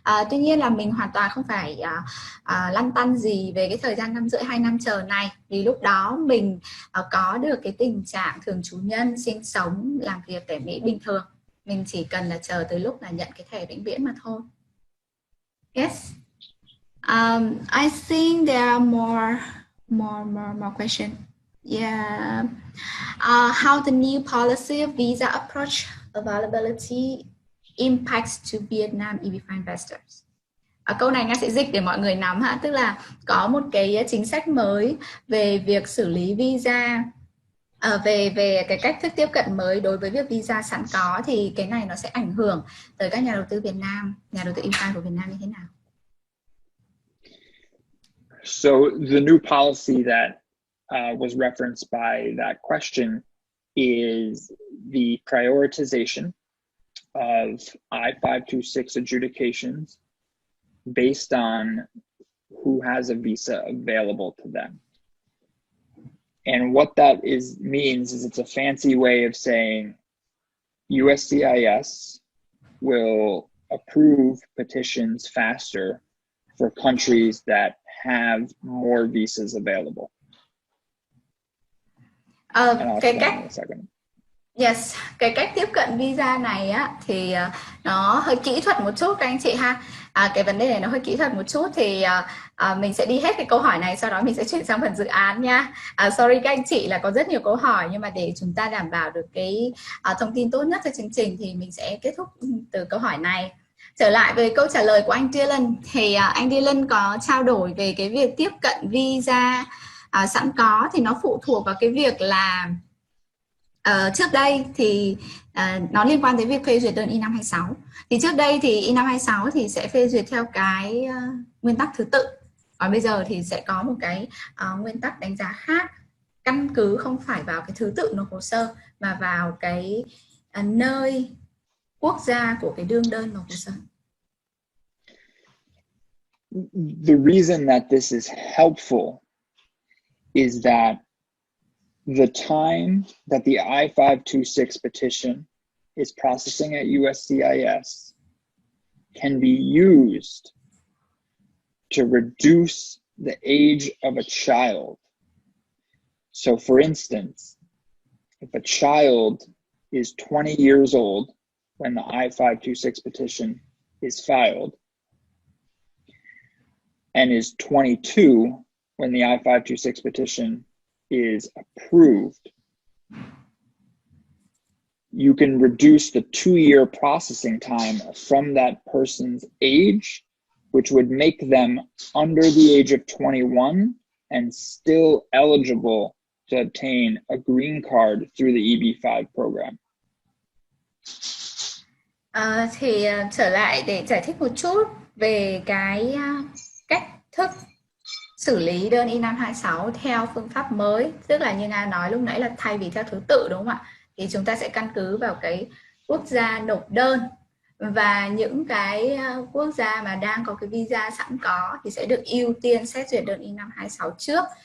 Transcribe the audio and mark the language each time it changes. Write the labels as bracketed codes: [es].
[vi] Tuy nhiên là mình hoàn toàn không phải lăn tăn gì về cái thời gian 5 rưỡi 2 năm chờ này, vì lúc đó mình có được cái tình trạng thường trú nhân sinh sống làm việc tại Mỹ bình thường. Mình chỉ cần là chờ tới lúc là nhận cái thẻ vĩnh viễn mà thôi. [en] Yes. I think there are more questions. Yeah. How the new policy of visa approach availability impacts to Vietnam EB-5 investors. [vi] Câu này Nga sẽ dịch để mọi người nắm ha, tức là có một cái chính sách mới về việc xử lý visa, về cái cách thức tiếp cận mới đối với việc visa sẵn có, thì cái này nó sẽ ảnh hưởng tới các nhà đầu tư Việt Nam, nhà đầu tư EB-5 của Việt Nam như thế nào? [en] So the new policy that was referenced by that question is the prioritization of I-526 adjudications based on who has a visa available to them. And what that means is it's a fancy way of saying USCIS will approve petitions faster for countries that have more visas available. And I'll explain in a second. [vi] Yes, cái cách tiếp cận visa này á thì nó hơi kỹ thuật một chút các anh chị ha. Cái vấn đề này nó hơi kỹ thuật một chút thì mình sẽ đi hết cái câu hỏi này, sau đó mình sẽ chuyển sang phần dự án nha. Sorry các anh chị là có rất nhiều câu hỏi, nhưng mà để chúng ta đảm bảo được cái thông tin tốt nhất cho chương trình thì mình sẽ kết thúc từ câu hỏi này. Trở lại với câu trả lời của anh Dylan thì anh Dylan có trao đổi về cái việc tiếp cận visa sẵn có thì nó phụ thuộc vào cái việc là trước đây thì nó liên quan tới việc phê duyệt đơn I-526. Thì trước đây thì I-526 thì sẽ phê duyệt theo cái nguyên tắc thứ tự. Còn bây giờ thì sẽ có một cái nguyên tắc đánh giá khác, căn cứ không phải vào cái thứ tự nộp hồ sơ mà vào cái nơi quốc gia của cái đương đơn nộp hồ sơ. [en] The reason that this is helpful is that the time that the I-526 petition is processing at USCIS can be used to reduce the age of a child. So for instance, if a child is 20 years old when the I-526 petition is filed and is 22 when the I-526 petition is approved, you can reduce the 2-year processing time from that person's age, which would make them under the age of 21 and still eligible to obtain a green card through the EB-5 program. [vi] Thì trở lại để giải thích một chút về cái cách thức xử lý đơn I-526 theo phương pháp mới, tức là như Nga nói lúc nãy là thay vì theo thứ tự, đúng không ạ? Thì chúng ta sẽ căn cứ vào cái quốc gia nộp đơn, và những cái quốc gia mà đang có cái visa sẵn có thì sẽ được ưu tiên xét duyệt đơn I-526 trước.